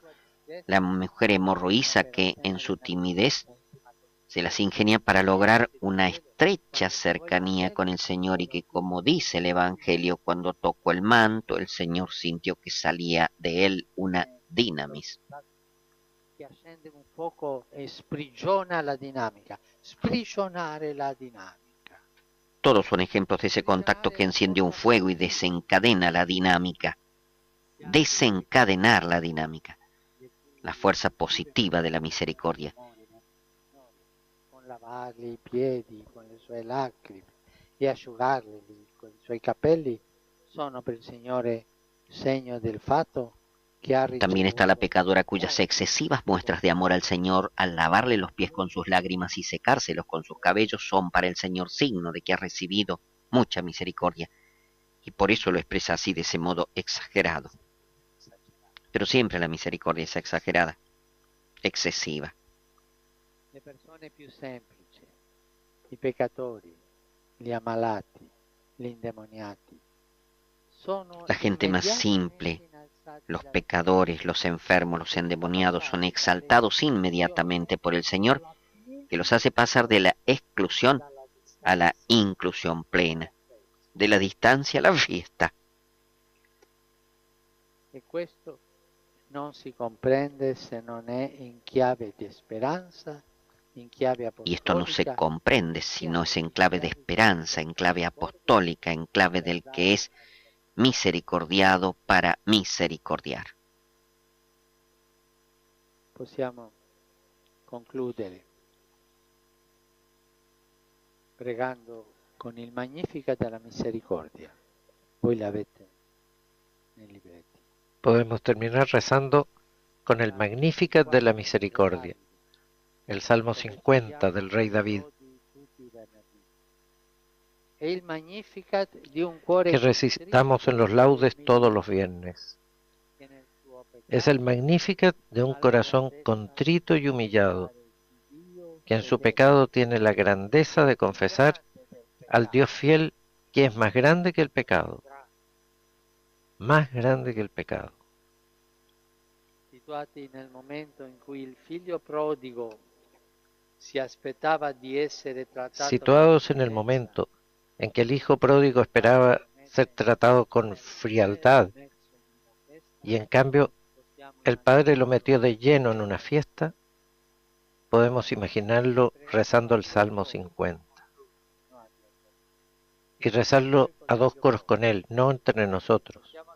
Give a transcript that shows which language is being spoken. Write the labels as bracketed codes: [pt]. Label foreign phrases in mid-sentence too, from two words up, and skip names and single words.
[es] La mujer hemorroísa que en su timidez se las ingenia para lograr una estrecha cercanía con el Señor y que, como dice el Evangelio, cuando tocó el manto, el Señor sintió que salía de él una dinamis. [it] Che accende un fuoco e sprigiona la dinamica. Sprigionare la dinamica. [es] Todos son ejemplos de ese contacto que enciende un fuego y desencadena la dinámica. Desencadenar la dinámica. La fuerza positiva de la misericordia. [it] Lavargli i piedi con le sue lacrime e asciugarli con i suoi capelli sono per il Signore segno del fatto che ha ricevuto. [es] También está la pecadora cuyas excesivas muestras de amor al Señor al lavarle los pies con sus lágrimas y secárselos con sus cabellos son para el Señor signo de que ha recibido mucha misericordia y por eso lo expresa así de ese modo exagerado. Pero siempre la misericordia es exagerada, excesiva. [it] Le persone più semplici, i peccatori, gli ammalati, gli indemoniati, sono [es] la gente más simple, los pecadores, los enfermos, los endemoniados son exaltados inmediatamente por el Señor, que los hace pasar de la exclusión a la inclusión plena, de la distancia a la fiesta. [it] E questo non si comprende se non è in chiave di speranza. [es] Y esto no se comprende si no es en clave de esperanza, en clave apostólica, en clave del que es misericordiado para misericordiar. [it] Possiamo concludere pregando con il Magnificat della Misericordia. Voi l'avete nei libretti. [es] Podemos terminar rezando con el Magnificat de la Misericordia, el Salmo 50 del Rey David, que recitamos en los laudes todos los viernes. Es el Magnificat de un corazón contrito y humillado, que en su pecado tiene la grandeza de confesar al Dios fiel que es más grande que el pecado, más grande que el pecado. [it] Situati nel momento in cui il figlio prodigo si aspettava di essere trattato [es] Situados en el con momento en que el hijo pródigo esperaba ser tratado con frialdad y en cambio el padre lo metió de lleno en una fiesta, podemos imaginarlo rezando el Salmo 50 y rezarlo a dos coros con él, no entre nosotros.